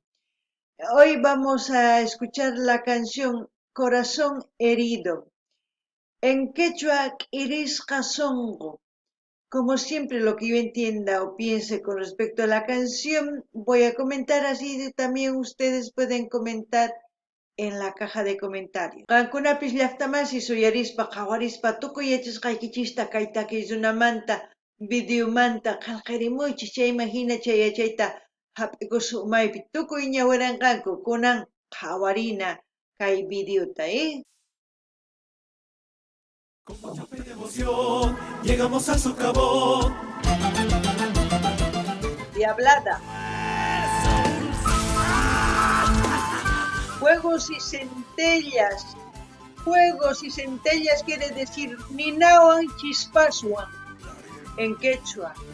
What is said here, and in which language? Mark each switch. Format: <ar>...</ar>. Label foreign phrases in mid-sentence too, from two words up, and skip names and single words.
<es>Hoy vamos a escuchar la canción Corazón Herido. En quechua, Irisqa Songo. Como siempre, lo que yo entienda o piense con respecto a la canción, voy a comentar así también ustedes pueden comentar en la caja de comentarios.</es> <qu>Qankunapis llaqtamasi suyarispa qawarispa tukuy yachasqaykichista kay takiykunamanta videomanta qillqarimuychis chayman hina chay yachayta hap'ikusun umaypi tukuy ñawiranqanku kunan qawarina kay videota,</qu> <es>Con mucha fe y emoción llegamos al socavón. Diablada. Fuegos y centellas. Fuegos y centellas quiere decir</es> <qu>Ninawan Chispaswan</qu> <es>en quechua.</es>